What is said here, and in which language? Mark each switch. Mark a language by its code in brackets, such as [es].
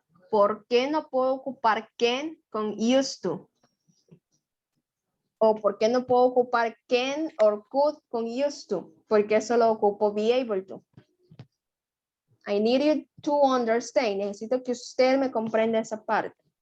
[es] ¿Por qué no puedo ocupar can con [en] used to? [es] ¿O por qué no puedo ocupar [en] can or could [es] con [en] used to? [es] Porque solo ocupo [en] be able to. I need you to understand. [es] Necesito que usted me comprenda esa parte.